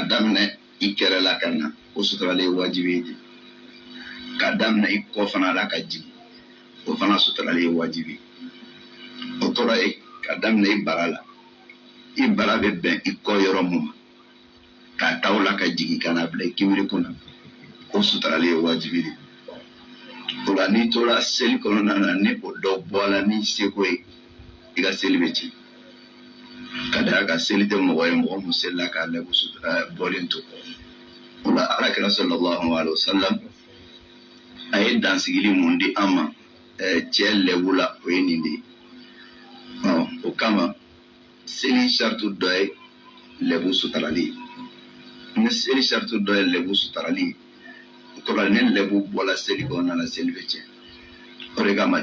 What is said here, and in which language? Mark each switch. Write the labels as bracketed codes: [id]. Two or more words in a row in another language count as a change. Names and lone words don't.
[bm] daminɛ i kɛrɛ la ka na o sutaralen wajibi ye k'a daminɛ i kɔ fana la ka jigin o fana sutaralen ye wajibi o kɔrɔ ye k'a daminɛ i bara la i bara bɛ bɛn i kɔ yɔrɔ mun ma k'a taw la ka jigin ka na bila i kimiri kɔnɔ o sutaralen ye wajibi de o la n'i tora seli kɔnɔna na ni o dɔ bɔla ni seko ye i ka seli bɛ ci ka d'a kan seli tɛ mɔgɔ ye mɔgɔ mun selila k'a lɛbu bɔlen to o la alakira [ar] صلى الله عليه وسلم [bm] a ye dansigili mun di an ma cɛ lɛbu la o ye nin de ye o kama seli sartu dɔ ye lɛbu sutarali ye ni seli sartu dɔ ye lɛbu sutarali ye o kɔrɔ ni lɛbu bɔla seli kɔnɔna na seli bɛ tiɲɛ o de kama